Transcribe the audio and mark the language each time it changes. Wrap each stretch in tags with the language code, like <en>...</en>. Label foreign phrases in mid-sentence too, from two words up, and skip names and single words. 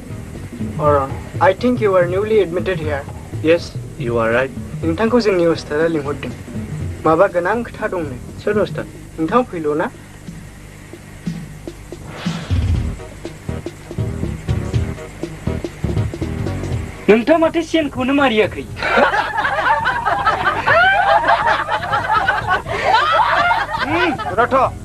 <en>Aron, I think you are newly admitted here. Yes, you are right.</en> <brx>नोंथांखौ जोंनि उस्तादा लिंहरदों माबा गोनां खोथा दंनो सोर उस्ताद नोंथां फैल' ना नोंथाङा माथो सेनखौनो मारियाखै रथ'</brx>